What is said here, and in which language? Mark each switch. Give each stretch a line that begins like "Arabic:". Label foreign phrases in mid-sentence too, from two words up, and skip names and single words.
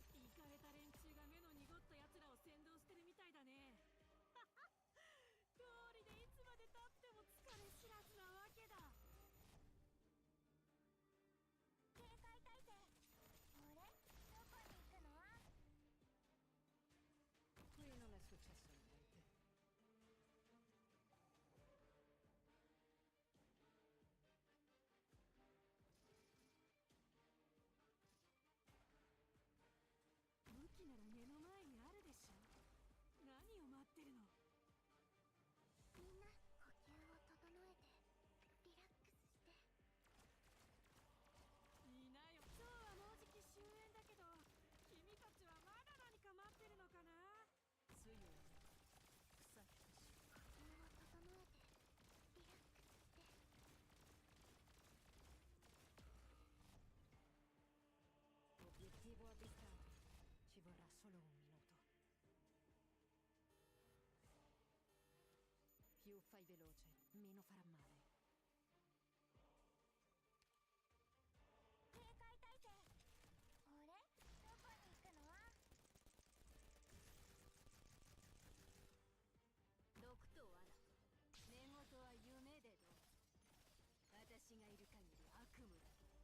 Japanese: イカれた連中が目の濁った奴らを先導してるみたいだね。通りでいつまで経っても疲れ知らずなわけだ。警戒態勢。あれ？どこに行くの？
Italian: Qui non è successo niente.
Japanese: 武器なら目の前にあるでしょ。何を待ってるの？みんな呼吸を整えてリラックスして。いいなよ。今日はもうじき終焉だけど、君たちはまだ何か待ってるのかな？水曜に草木とし呼吸を整えてリラックスして。
Italian: Obiettivo avvistato. Ci vorrà solo un minuto. Più fai veloce, meno farà male.
Japanese: 警戒態勢。あれ？どこに行くの？毒と罠、寝言は夢でどう。私がいる限り悪夢だ。